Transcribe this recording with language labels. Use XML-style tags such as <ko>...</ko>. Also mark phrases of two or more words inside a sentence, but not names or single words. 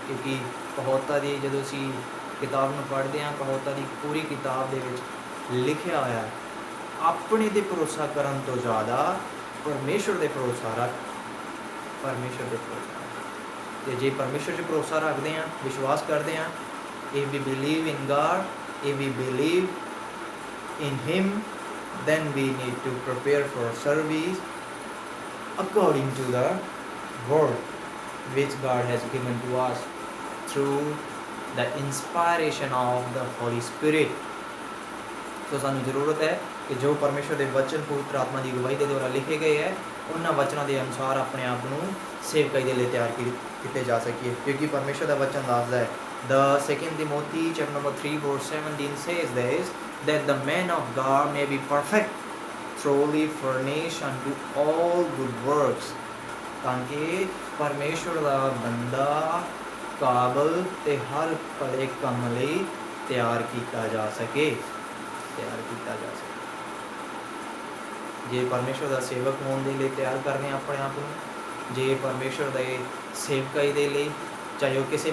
<pa>ਕਿਉਂਕਿ ਕਹੌਤਾਂ ਦੀ ਜਦੋਂ ਅਸੀਂ ਕਿਤਾਬ ਨੂੰ ਪੜ੍ਹਦੇ ਹਾਂ, ਕਹੌਤਾਂ ਦੀ ਪੂਰੀ ਕਿਤਾਬ ਦੇ ਵਿੱਚ ਲਿਖਿਆ ਹੋਇਆ ਹੈ, ਆਪਣੇ 'ਤੇ ਭਰੋਸਾ ਕਰਨ ਤੋਂ ਜ਼ਿਆਦਾ ਪਰਮੇਸ਼ਰ 'ਤੇ ਭਰੋਸਾ ਰੱਖ, ਪਰਮੇਸ਼ਰ 'ਤੇ ਭਰੋਸਾ। ਅਤੇ ਜੇ ਪਰਮੇਸ਼ਰ 'ਚ ਭਰੋਸਾ ਰੱਖਦੇ ਹਾਂ, ਵਿਸ਼ਵਾਸ ਕਰਦੇ ਹਾਂ,</pa> <en>if we believe in God, if we believe in Him, then we need to prepare for service according to the word which God has given to us through the inspiration of the Holy Spirit।</en> <pa>ਸੋ ਸਾਨੂੰ ਜ਼ਰੂਰਤ ਹੈ ਕਿ ਜੋ ਪਰਮੇਸ਼ਰ ਦੇ ਵਚਨ ਪਵਿੱਤਰ ਆਤਮਾ ਦੀ ਅਗਵਾਈ ਦੇ ਦੁਆਰਾ ਲਿਖੇ ਗਏ ਹੈ, ਉਹਨਾਂ ਵਚਨਾਂ ਦੇ ਅਨੁਸਾਰ ਆਪਣੇ ਆਪ ਨੂੰ ਸੇਵਕਾਈ ਦੇ ਲਈ ਤਿਆਰ ਕੀਤੇ ਜਾ ਸਕੀਏ। ਕਿਉਂਕਿ ਪਰਮੇਸ਼ਰ ਦਾ ਵਚਨ ਦੱਸਦਾ ਹੈ,</pa> <en>the 2 Timothy chapter number 3 verse 17 says this, that the man of God may be perfect, thoroughly furnished unto all good works।</en> <pa>ਤਾਂ ਕਿ ਪਰਮੇਸ਼ਰ ਦਾ ਬੰਦਾ ਕਾਬਲ ਤੇ ਹਰ ਭਲੇ ਕੰਮ ਲਈ ਤਿਆਰ ਕੀਤਾ ਜਾ ਸਕੇ, ਤਿਆਰ ਕੀਤਾ ਜਾ ਸਕੇ। ਜੇ ਪਰਮੇਸ਼ਰ ਦਾ ਸੇਵਕ ਹੋਣ ਦੇ ਲਈ ਤਿਆਰ ਕਰਨੇ ਆਪਣੇ ਆਪ ਨੂੰ, ਜੇ ਪਰਮੇਸ਼ਰ ਦੇ ਸੇਵਕਾਈ ਦੇ ਲਈ, ਚਾਹੇ ਉਹ ਕਿਸੇ</pa>